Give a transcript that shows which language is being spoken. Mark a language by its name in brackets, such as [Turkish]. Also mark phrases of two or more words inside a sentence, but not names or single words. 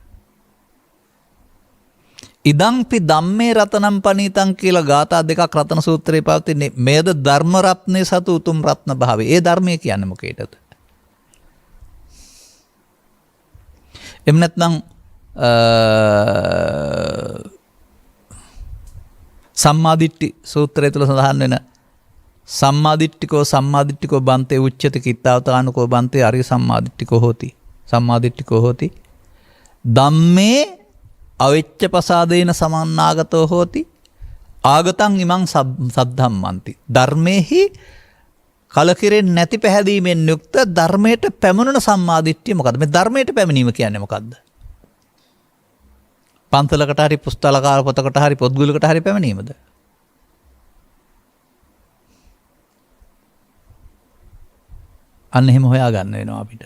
[Pali] ඉදංපි ධම්මේ රතනම් පනීතං [Sinhala] කියලා ගාථා දෙකක් රතන සූත්‍රයේ පවතින්නේ. මේද ධර්ම රත්නේ සතු උතුම් රත්න භාවය. ඒ ධර්මය කියන්නේ මොකේදද? එහෙම නැත්නම් සම්මාදිට්ඨි සූත්‍රය තුළ සඳහන් වෙන [Pali] සම්මාදිට්ඨිකෝ බන්තේ උච්චති කිත්තාවතානුකෝ බන්තේ අරිය සම්මාදිට්ඨිකෝ හෝති ධම්මේ අවෙච්ච පසාදේන සමන්නාගතෝ හෝති ආගතං ඉමං සද්ධම්මන්ති. [Sinhala] ධර්මයේහි කලකිරෙන්නේ නැති පැහැදීමෙන් යුක්ත ධර්මයට පැමිණෙන සම්මාදිට්ඨිය මොකද්ද? මේ ධර්මයට පැමිණීම කියන්නේ මොකද්ද? පන්සලකට හරි පුස්තකාල පොතකට හරි පොත්ගුලකට හරි පැමිණීමද? අන්න එහෙම හොයාගන්න වෙනවා අපිට.